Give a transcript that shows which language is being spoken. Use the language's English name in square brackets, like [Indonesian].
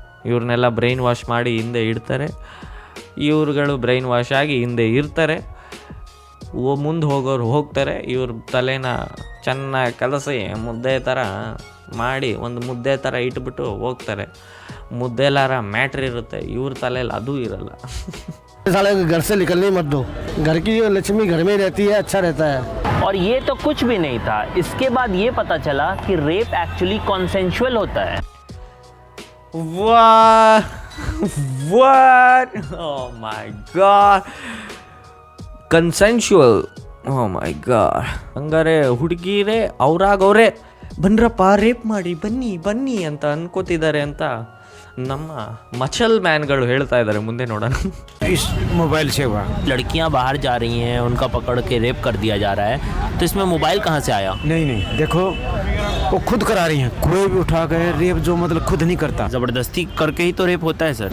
[Kannada] ಇವ್ರನ್ನೆಲ್ಲ brain wash ಮಾಡಿ ಹಿಂದೆ ಇಡ್ತಾರೆ, ಇವ್ರುಗಳು ಬ್ರೈನ್ ವಾಶ್ ಆಗಿ ಹಿಂದೆ ಇರ್ತಾರೆ. ಮುಂದೆ ಹೋಗೋರು ಹೋಗ್ತಾರೆ, ಇವ್ರ ತಲೆನ ಚೆನ್ನಾಗಿ ಕಲಸಿ ಮುದ್ದೆ ಥರ ಮಾಡಿ ಒಂದು ಮುದ್ದೆ ಥರ ಇಟ್ಬಿಟ್ಟು ಹೋಗ್ತಾರೆ. ಮುದ್ದೆಲಾರ ಮ್ಯಾಟ್ರ್ ಇರುತ್ತೆ, ಇವ್ರ ತಲೆಯಲ್ಲಿ ಅದೂ ಇರಲ್ಲ. [Hindi] साले घर से निकलने मत दो, घर की जो लक्ष्मी घर में रहती है, अच्छा रहता है। और ये तो कुछ भी नहीं था, इसके बाद ये पता चला कि रेप एक्चुअली कॉन्सेंशुअल होता है। वाह [English] What? Oh my god. Consensual. Oh my god. [Kannada] ಹಂಗಾರೆ ಹುಡುಗಿರೇ ಅವ್ರಾಗವ್ರೆ ಬನ್ರಪ್ಪ ರೇಪ್ ಮಾಡಿ ಬನ್ನಿ ಬನ್ನಿ ಅಂತ ಅನ್ಕೋತಿದ್ದಾರೆ ಅಂತ ನಮ್ಮ ಮಚಲ್ ಮ್ಯಾನ್ಗಳು ಹೇಳ್ತಾ ಇದ್ದಾರೆ. ಮುಂದೆ ನೋಡೋಣ. [Hindi] इस मोबाइल से हुआ। लड़कियां बाहर जा रही हैं, उनका पकड़ के रेप कर दिया जा रहा है, तो इसमें मोबाइल कहाँ से आया? नहीं नहीं देखो वो खुद करा रही हैं, कोई भी उठा गए रेप जो मतलब खुद नहीं करता। जबरदस्ती करके ही तो रेप होता है सर।